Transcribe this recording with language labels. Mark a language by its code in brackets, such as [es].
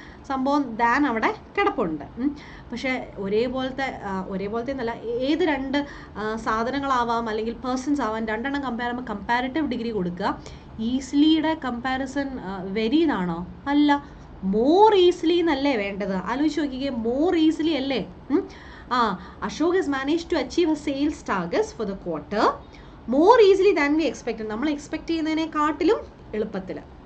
[ml] സംഭവം ദാൻ അവിടെ കിടപ്പുണ്ട്. പക്ഷേ ഒരേപോലത്തെ എന്നല്ല, ഏത് രണ്ട് സാധനങ്ങളാവാം അല്ലെങ്കിൽ പേഴ്സൺസ് ആവാം, രണ്ടെണ്ണം കമ്പയർ ചെയ്യുമ്പോൾ കമ്പാരിറ്റീവ് ഡിഗ്രി കൊടുക്കുക. ഈസിലിയുടെ കമ്പാരിസൺ വെരി എന്നാണോ? അല്ല, മോർ ഈസിലി എന്നല്ലേ വേണ്ടത്? ആലോചിച്ച് നോക്കിക്കേ, മോർ ഈസിലി അല്ലേ? [en] Ashok has managed to achieve his sales targets for the quarter more easily than we expected. [ml] നമ്മൾ എക്സ്പെക്ട് ചെയ്യുന്നതിനെക്കാട്ടിലും എളുപ്പത്തിൽ.